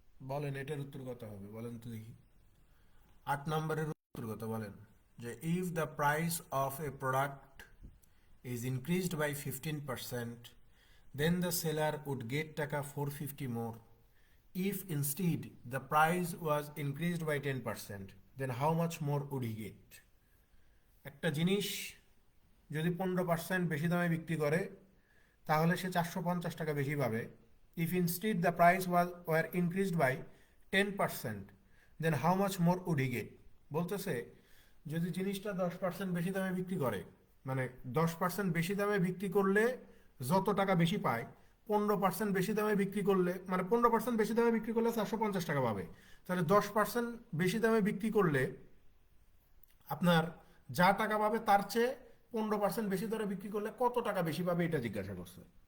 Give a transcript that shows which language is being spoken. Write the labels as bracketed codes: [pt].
[bn] বলেন এটার উত্তর কত হবে, বলেন তো দেখি। 8 নম্বরের উত্তর কত বলেন, যে [en] If the price of a product is increased by 15%, then the seller would get টাকা 450 more. If instead the price was increased by 10%, then how much more would he get? [bn] একটা জিনিস যদি 15% বেশি দামে বিক্রি করে তাহলে সে 450 টাকা বেশি পাবে। [en] If instead the price were increased by 10%, then how much more would he get. [bn] বলতেছে যদি জিনিসটা 10% বেশি দামে বিক্রি করে, মানে 10% বেশি দামে বিক্রি করলে যত টাকা বেশি পায়, 15% বেশি দামে বিক্রি করলে, মানে 15% বেশি দামে বিক্রি করলে 450 টাকা পাবে, তাহলে 10% বেশি দামে বিক্রি করলে আপনার যা টাকা পাবে তার চেয়ে 15% বেশি দরে বিক্রি করলে কত টাকা বেশি পাবে, এটা জিজ্ঞাসা করছে।